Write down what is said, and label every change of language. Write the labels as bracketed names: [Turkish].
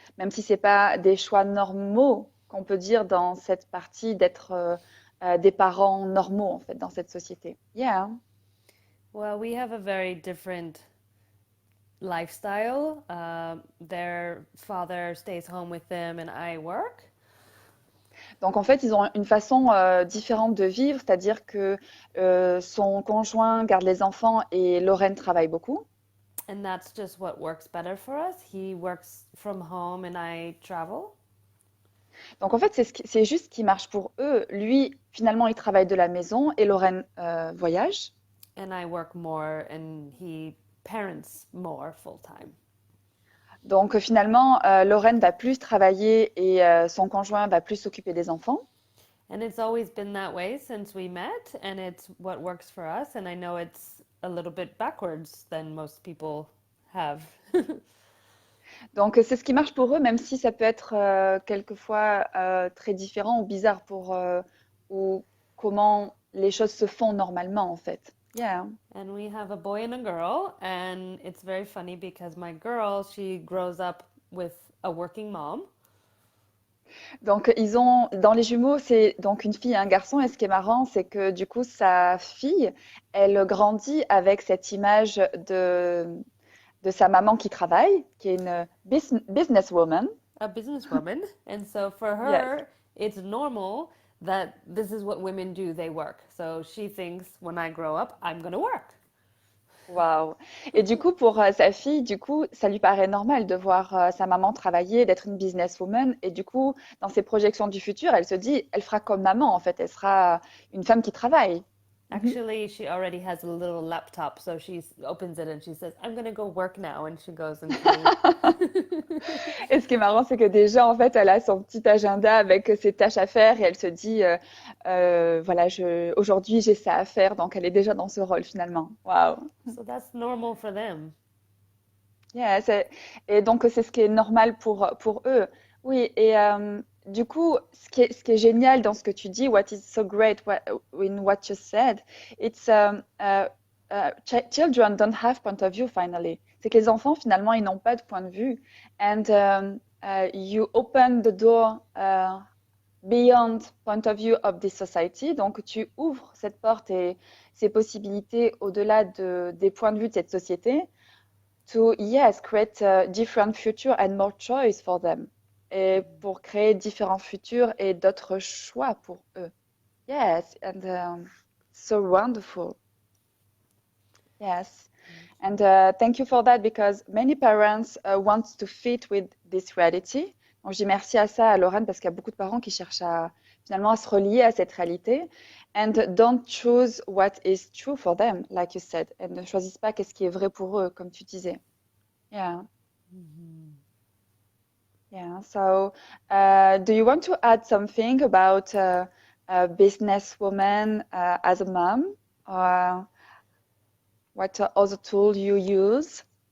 [French] Même si c'est pas des choix normaux qu'on peut dire dans cette partie d'être des parents normaux, en fait, dans cette société. [English] Yeah. Well, we have a very different lifestyle. Their father stays home with them and I work. [French] Donc en fait, ils ont une façon différente de vivre, c'est-à-dire que son conjoint garde les enfants et Lorraine travaille beaucoup. [English] And that's just what works better for us. He works from home and I travel. [French] Donc en fait, c'est juste ce qui marche pour eux. Lui, finalement, il travaille de la maison et Lorraine voyage. [English] And I work more and he parents more full time. [French] Donc finalement, Lorraine va plus travailler et son conjoint va plus s'occuper des enfants. [English] And it's always been that way since we met, and it's what works for us. And I know it's a little bit backwards than most people have. [French] Donc c'est ce qui marche pour eux, même si ça peut être quelquefois très différent ou bizarre pour ou comment les choses se font normalement en fait. [English] Yeah. And we have a boy and a girl, and it's very funny because my girl, she grows up with a working mom. [French] Donc, ils ont, dans les jumeaux, c'est donc une fille et un garçon. Et ce qui est marrant, c'est que du coup, sa fille, elle grandit avec cette image de sa maman qui travaille, qui est une businesswoman. [English] A businesswoman. And so for Yes. her, it's normal that this is what women do, they work. So she thinks when I grow up, I'm going to work. Waouh. [French] Et du coup, pour sa fille, du coup, ça lui paraît normal de voir sa maman travailler, d'être une businesswoman. Et du coup, dans ses projections du futur, elle se dit, elle fera comme maman, en fait. Elle sera une femme qui travaille. Mhm. [English] Actually, she already has a little laptop, so she opens it and she says, I'm going to go work now. And she goes into. [French] Et ce qui est marrant, c'est que déjà, en fait, elle a son petit agenda avec ses tâches à faire et elle se dit, voilà, aujourd'hui, j'ai ça à faire. Donc, elle est déjà dans ce rôle finalement. Waouh. [English] So that's normal for them. [French] Yeah, et donc, c'est ce qui est normal pour eux. Oui, et du coup, ce qui est génial dans ce que tu dis, [English] what is so great in what you said, it's children don't have point of view finally. [French] C'est que les enfants, finalement, ils n'ont pas de point de vue. [English] And you open the door beyond point of view of this society. [French] Donc, tu ouvres cette porte et ces possibilités au-delà des points de vue de cette société [English] to, yes, create a different future and more choice for them. [French] Et pour créer différents futurs et d'autres choix pour eux. [English] Yes, and so wonderful. Yes. And thank you for that because many parents want to fit with this reality. [French] Donc, je dis merci à ça à Lorraine parce qu'il y a beaucoup de parents qui cherchent finalement à se relier à cette réalité [English] and don't choose what is true for them, like you said. [French] Et ne choisissent pas qu'est-ce qui est vrai pour eux, comme tu disais. [English] Yeah. Mm-hmm. Yeah. So, do you want to add something about a businesswoman as a mom? Or what other tool you use?